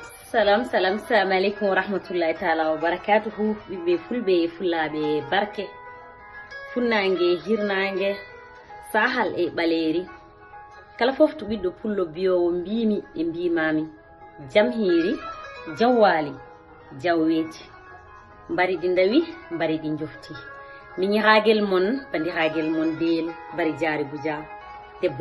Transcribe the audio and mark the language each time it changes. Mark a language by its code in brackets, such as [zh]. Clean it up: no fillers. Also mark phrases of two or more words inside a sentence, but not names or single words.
[ar] سلام السلام عليكم ورحمة الله تعالى وبركاته [ff] ɓiɓɓe fulbe fulaaɓe barke funnange hirnange sahal e ɓaleri kala fof to ɓiɗɗo pullo biyowo mbimi e mbimami jam hiri jawwali jawweji mbari ɗi ndawi mbari ɗi jofti miñiragel mon bandiragel mon beel bari Ndaji Gudja debbo